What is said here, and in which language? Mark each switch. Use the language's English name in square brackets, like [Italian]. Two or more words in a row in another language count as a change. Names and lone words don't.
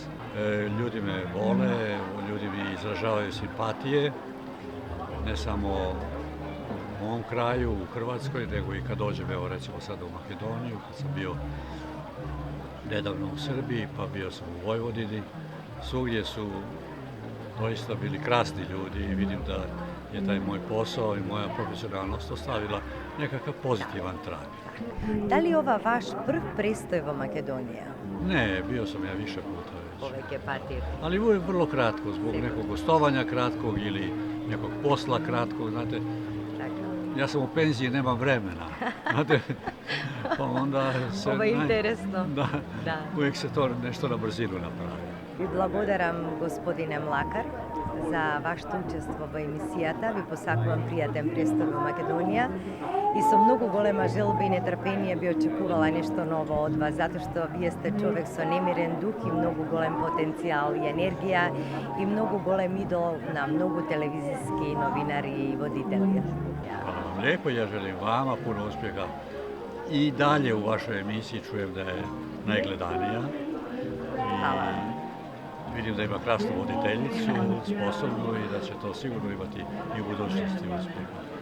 [Croatian] Ljudi me vole, ljudi mi izražavaju simpatije, ne samo u mom kraju, u Hrvatskoj, nego i kad dođem, evo recimo sada u Makedoniju, kad sam bio nedavno u Srbiji, pa bio sam u Vojvodini. Svugdje su doista bili krasni ljudi i vidim da je taj moj posao i moja profesionalnost ostavila nekakav pozitivan trag. [Macedonian] Да ли је ова ваш прв престој во Македонија? [Croatian] Ne, bio sam ja više puta već. [Macedonian] Повеќе пати. [Croatian] Ali uvijek vrlo kratko, zbog nekog gostovanja kratkog ili nekog posla kratkog, znate. Ja sam u penziji, nemam vremena, znate, pa onda se... Ovo je interesno. Da, uvijek se to nešto na brzinu napravi. [Macedonian] Ви благодарам, господине Млакар, за вашето учество во емисијата. Ви посакувам пријатен престој во Македонија и со многу голема желба и нетрпение би очекувала нешто ново од вас, затоа што вие сте човек со немирен дух и многу голем потенцијал и енергија и многу голем идол на многу телевизиски новинари и водители. [Croatian] Hvala vam lijepo, ja želim vama puno uspjeha i dalje u vašoj emisiji, čujem da je najgledanija. Hvala. Vidim da ima krasnu voditeljicu, sposobnu i da će to sigurno imati i u budućnosti uspjeha.